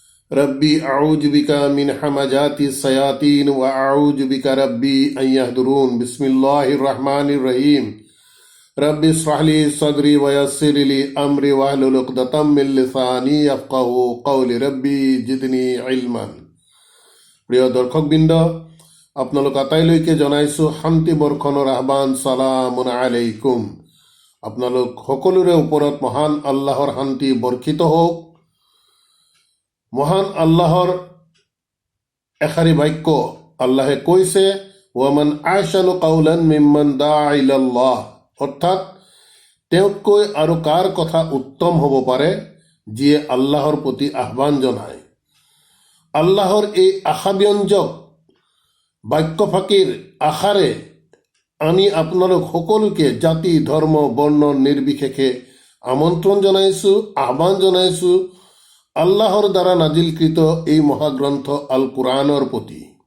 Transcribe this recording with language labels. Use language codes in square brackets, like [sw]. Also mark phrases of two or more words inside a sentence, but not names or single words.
[ar] رب أعوذ بك من همزات الشياطين وأعوذ بك رب أن يحضرون. بسم الله الرحمن الرحيم. رب اشرح لي صدري ويسر لي أمري واحلل عقدة من لساني يفقهوا قولي. رب زدني علما. [as] প্ৰিয় দৰ্শকবৃন্দ, আপোনালোক আটাইলৈকে জনাইছো শান্তি বৰ্ষণৰ আহ্বান। [ar] سلام عليكم. [as] আপোনালোক সকলোৰে ওপৰত মহান আল্লাহৰ শান্তি বৰ্ষিত হওক। মহান আল্লাহৰ এষাৰি বাক্য আল্লাহে কৈছে, [ar] ومن أحسن قولا ممن دعا إلى الله, [as] অৰ্থাৎ তেওঁতকৈ আৰু কাৰ কথা উত্তম হ'ব পাৰে যিয়ে আল্লাহৰ প্ৰতি আহ্বান জনায়। আল্লাহৰ এই আশাব্যঞ্জক বাক্যফাঁকিৰ আশাৰে আমি আপোনালোক সকলোকে জাতি ধৰ্ম বৰ্ণ নিৰ্বিশেষে আমন্ত্ৰণ জনাইছো, আহ্বান জনাইছো আল্লাহৰ দ্বাৰা নাজিলকৃত এই মহাগ্ৰন্থ আল কোৰআনৰ প্ৰতি।